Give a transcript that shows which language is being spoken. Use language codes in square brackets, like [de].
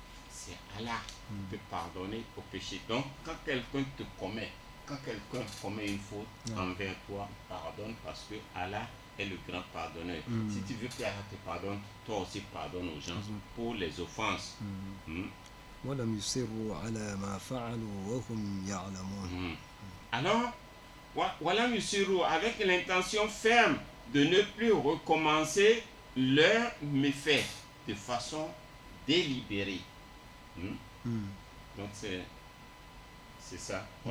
[fr] C'est Allah qui peut pardonner aux péchés. Donc quand quelqu'un commet une faute envers toi, pardonne, parce que Allah est le grand pardonneur. Si tu veux que Allah te pardonne, toi aussi pardonne aux gens pour les offenses. [ar] ولم يصروا على ما فعلوا وهم يعلمون. [fr] Alors, [ar] ولم يصروا, [fr] avec l'intention ferme de ne plus recommencer leurs méfaits de façon délibérée. Donc c'est ça.